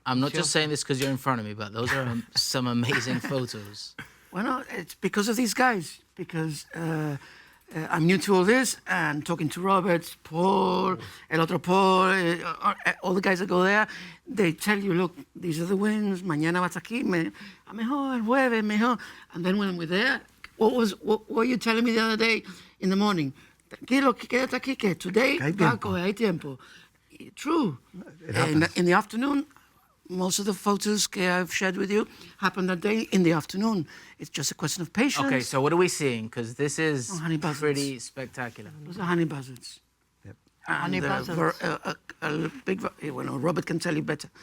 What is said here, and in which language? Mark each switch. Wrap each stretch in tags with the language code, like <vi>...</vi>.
<en>I'm not just saying this because you're in front of me, but those are some amazing photos. Well, no, it's because of these guys. Because I'm new to all this, and talking to Robert, Paul,</en> <es>el otro Paul,</es> <en>all the guys that go there, they tell you, look, these are the winds.</en> <es>Mañana vas aquí, a mejor, el jueves, mejor.</es> <en>And then when we're there, what were you telling me the other day in the morning?</en> <es>Tranquilo, quédate aquí, que today hay tiempo.</es> <en>True. In the afternoon, most of the photos I've shared with you happened that day in the afternoon. It's just a question of patience. Okay, so what are we seeing? Because this is honey buzzards. pretty spectacular. Those are honey buzzards. Yep. And Honey buzzards. a big, well, Robert can tell you better.</en>